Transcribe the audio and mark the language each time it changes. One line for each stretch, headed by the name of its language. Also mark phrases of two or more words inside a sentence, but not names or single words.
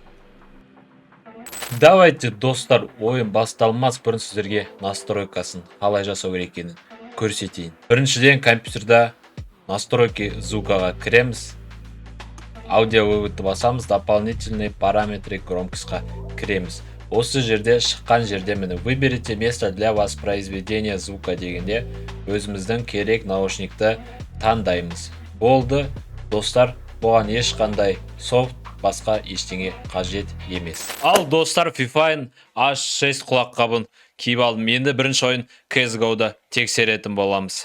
Kazakh: Давайте, достар, ойын басталмас бұрын сіздерге настройкасын қалай жасау керек екенін көрсетейін. Біріншіден компьютерда
Russian: настройки звукаға
Kazakh: кіреміз. Аудио выводты басамыз,
Russian: дополнительные параметры громкостьқа
Kazakh: кіреміз. Осы жерде шыққан жерде мені
Russian: выберите место для воспроизведения звука
Kazakh: дегенде өзіміздің керек наушникті таңдаймыз. Болды, достар, бұған ешқандай софт басқа ештеңе қажет емес. Ал достар, Fifine H6 құлаққабын киіп алдым. Енді бірінші ойын CSGO-да тексеретін боламыз.